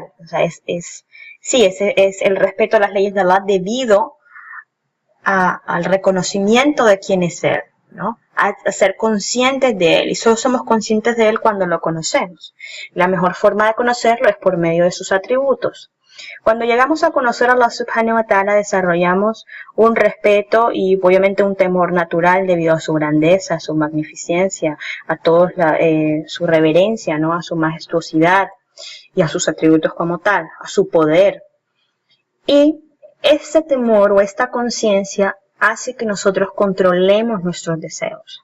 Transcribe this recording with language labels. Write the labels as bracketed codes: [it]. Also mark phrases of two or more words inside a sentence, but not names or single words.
[es] O sea, es el respeto a las leyes de Allah debido al reconocimiento de quién es Él, ¿no? A ser conscientes de Él, y solo somos conscientes de Él cuando lo conocemos. La mejor forma de conocerlo es por medio de sus atributos. Cuando llegamos a conocer a Allah [ar] سبحانه وتعالى, [es] desarrollamos un respeto y obviamente un temor natural debido a su grandeza, a su magnificencia, a su reverencia, ¿no? A su majestuosidad y a sus atributos como tal, a su poder. Y ese temor o esta conciencia hace que nosotros controlemos nuestros deseos.